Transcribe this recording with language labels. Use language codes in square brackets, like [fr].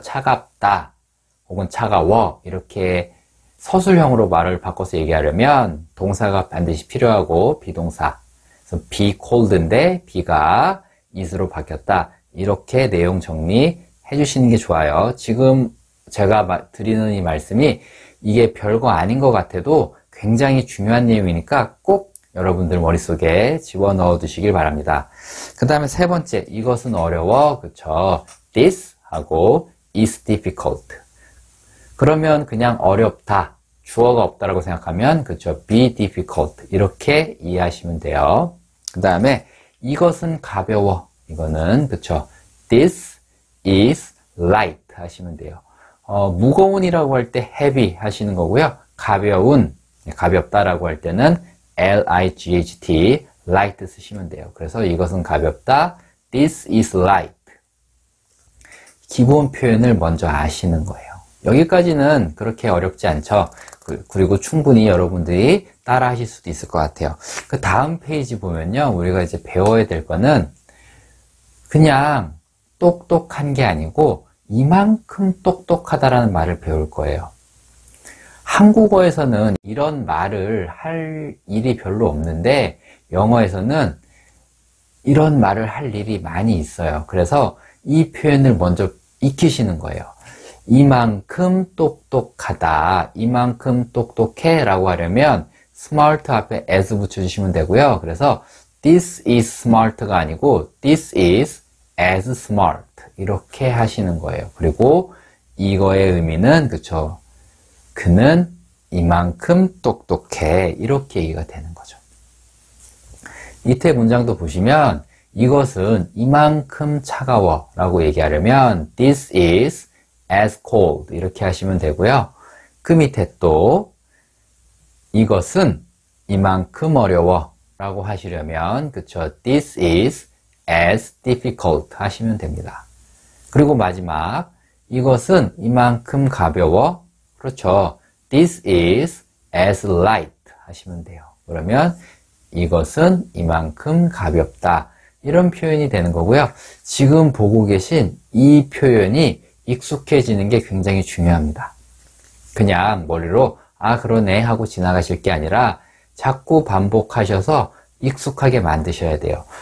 [ko] 차갑다 혹은 차가워 이렇게 서술형으로 말을 바꿔서 얘기하려면 동사가 반드시 필요하고 비동사, 그래서 [en] be cold [ko] 인데 be가 is로 바뀌었다 이렇게 내용 정리 해주시는 게 좋아요. 지금 제가 드리는 이 말씀이 이게 별거 아닌 것 같아도 굉장히 중요한 내용이니까 꼭 여러분들 머릿속에 집어넣어 두시길 바랍니다. 그 다음에 세 번째, 이것은 어려워. 그쵸? [en] this [ko] 하고 [en] is difficult. [ko] 그러면 그냥 어렵다, 주어가 없다라고 생각하면 그쵸? [en] be difficult [ko] 이렇게 이해하시면 돼요. 그 다음에 이것은 가벼워. 이거는 그쵸? [en] this is light [ko] 하시면 돼요. 무거운이라고 할 때 heavy 하시는 거고요. 가벼운, 가볍다라고 할 때는 light, light 쓰시면 돼요. 그래서 이것은 가볍다, [en] this is light. [ko] 기본 표현을 먼저 아시는 거예요. 여기까지는 그렇게 어렵지 않죠. 그리고 충분히 여러분들이 따라 하실 수도 있을 것 같아요. 그 다음 페이지 보면요, 우리가 이제 배워야 될 거는 그냥 똑똑한 게 아니고 이만큼 똑똑하다라는 말을 배울 거예요. 한국어에서는 이런 말을 할 일이 별로 없는데 영어에서는 이런 말을 할 일이 많이 있어요. 그래서 이 표현을 먼저 익히시는 거예요. 이만큼 똑똑하다, 이만큼 똑똑해 라고 하려면 smart 앞에 as 붙여주시면 되고요. [en] 그래서 this is smart가 아니고 this is as smart [ko] 이렇게 하시는 거예요. 그리고 이거의 의미는 그쵸, 그는 이만큼 똑똑해 이렇게 얘기가 되는 거죠. 밑에 문장도 보시면 이것은 이만큼 차가워 라고 얘기하려면 [en] This is as cold [ko] 이렇게 하시면 되고요. 그 밑에 또 이것은 이만큼 어려워 라고 하시려면 그쵸? [en] This is as difficult [ko] 하시면 됩니다. 그리고 마지막 이것은 이만큼 가벼워 그렇죠? [en] This is as light [ko] 하시면 돼요. 그러면 이것은 이만큼 가볍다 이런 표현이 되는 거고요. 지금 보고 계신 이 표현이 익숙해지는 게 굉장히 중요합니다. 그냥 머리로 아 그러네 하고 지나가실 게 아니라 자꾸 반복하셔서 익숙하게 만드셔야 돼요.